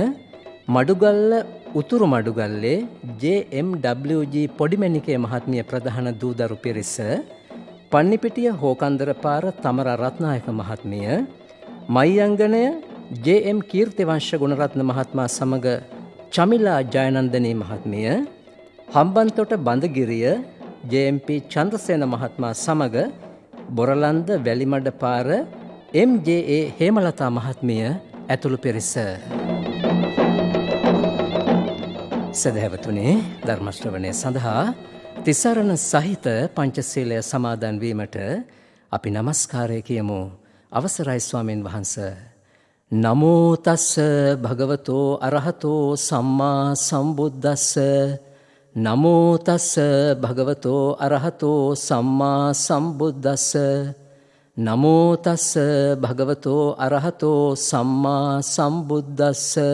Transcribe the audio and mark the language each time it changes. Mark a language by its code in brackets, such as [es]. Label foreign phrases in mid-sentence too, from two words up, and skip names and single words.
[si] මඩුගල්ල උතුරු මඩුගල්ලේ JMWG පොඩිමැණිකේ මහත්මිය ප්‍රධාන දූදරු පිරිස, පන්නිපිටිය හෝකන්දර පාර තමර රත්නායක මහත්මිය, මයියංගනය JM කීර්තිවංශ ගුණරත්න මහත්මයා සමග චමිලා ජයනන්දනී මහත්මිය, හම්බන්තොට බඳගිරිය JMP චන්ද්‍රසේන මහත්මයා සමග බොරලන්ද වැලිමඩ පාර MJA හේමලතා මහත්මිය ඇතුළු පිරිස. සදහැවතුනේ, ධර්ම ශ්‍රවණය සඳහා තිසරණ සහිත පංචශීලය සමාදන් වීමට අපි නමස්කාරය කියමු. අවසරයි ස්වාමින් වහන්සේ. [pi] නමෝ තස්ස භගවතෝ අරහතෝ සම්මා සම්බුද්දස්ස. නමෝ තස්ස භගවතෝ අරහතෝ සම්මා සම්බුද්දස්ස. නමෝ තස්ස භගවතෝ අරහතෝ සම්මා සම්බුද්දස්ස.